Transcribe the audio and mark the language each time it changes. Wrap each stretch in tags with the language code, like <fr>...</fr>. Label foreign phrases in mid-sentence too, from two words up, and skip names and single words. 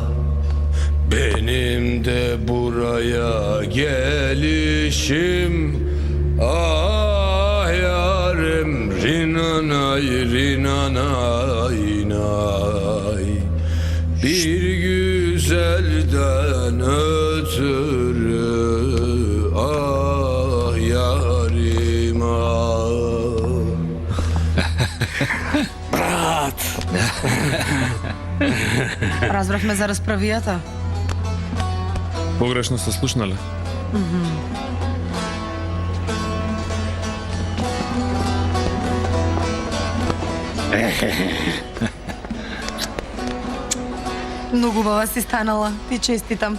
<tr>Benim de buraya gelişim, ah yarim, rinanay, rinanay, nay. Bir güzelden ötürü, ah yarim ah.</tr> <mk>Брат! Разбрахме за расправијата. Погрешно се слушнале. Многу убава си станала. Ти честитам.</mk>